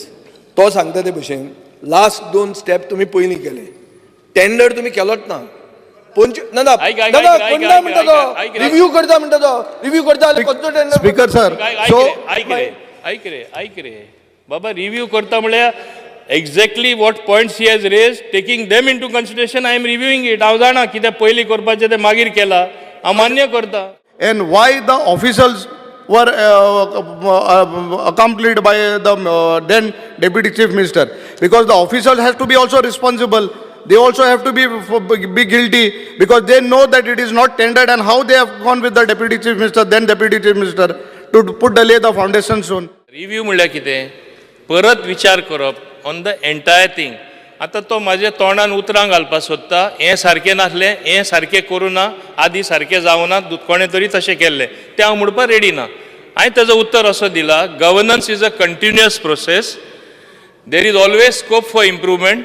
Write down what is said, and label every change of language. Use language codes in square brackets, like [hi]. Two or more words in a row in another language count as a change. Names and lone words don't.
[kok] तो सांगता ते भशेन लास्ट 2 स्टेप तुमी पयलीं केले. टेंडर तुमी केलोच ना. रिव्यू करता म्हणटा तो रिव्यू करता [en] speaker sir [kok] ऐक रे बाबा. रिव्यू करता म्हळ्यार [en] exactly what points he has raise taking them in to consideration. I am reviewing it. [kok] हांव जाणा कितें पयलीं करपाचें तें मागीर केलां. हांव मान्य करता. [en] And why the officials were accompanied by the then Deputy Chief Minister, because the officials has to be also responsible. They also have to be guilty, because they know that it is not tendered, and how they have gone with the Deputy Chief Minister, then Deputy Chief Minister, to lay the foundation stone. [kok] रिव्ह्यू म्हणल्यार कितें, परत विचार करप [en] on the entire thing. [kok] आतां तो म्हाज्या तोंडान उतरां घालपाक सोदता, हें सारकें नासलें, हें सारकें करूं ना, आदी सारकें जावना, कोणें तरी तशें केल्लें, तें हांव म्हणपाक रेडी ना. हांवें ताजो उत्तर असो दिला, [en] governance is a continuous process, there is always scope for improvement.